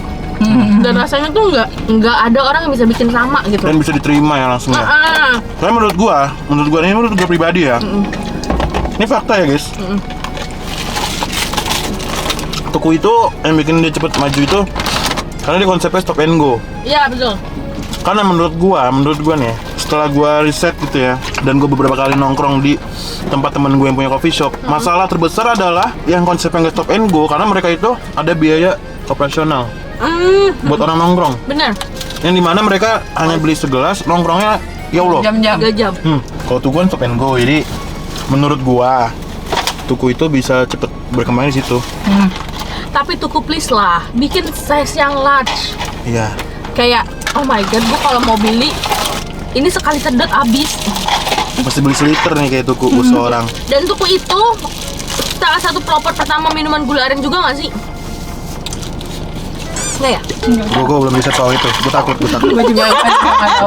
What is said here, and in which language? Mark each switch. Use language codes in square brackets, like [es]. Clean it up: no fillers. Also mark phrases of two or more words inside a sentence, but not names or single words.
[id] Dan rasanya tuh nggak ada orang yang bisa bikin sama gitu. Dan bisa diterima ya langsung ya. Karena menurut gua ini menurut gua pribadi ya. Ini fakta ya guys. Tuku itu yang bikin dia cepet maju itu karena dia konsepnya [en] stop and go. [id] Iya betul. Karena menurut gua nih, setelah gua riset gitu ya, dan gua beberapa kali nongkrong di tempat temen gue yang punya [en] coffee shop, [id] masalah terbesar adalah yang konsepnya nggak [en] stop and go [id] karena mereka itu ada biaya operasional buat orang nongkrong. Bener. Yang dimana mereka hanya beli segelas, nongkrongnya [ar] ya Allah. [id] Jam-jam. 3 jam. Kalau tuku kan [en] stop and go, [id] jadi menurut gua tuku itu bisa cepet berkembang di situ. Tapi Tuku please lah, bikin size yang large. Iya. Kayak [en] oh my god, [id] gue kalau mau beli ini sekali sedot habis. Pasti beli seliter nih kayak tuku seorang. Dan Tuku itu salah satu pelopor pertama minuman gula aren juga nggak sih? Nggak ya? Gua belum bisa soal itu. Gua takut. Gue juga nggak tahu.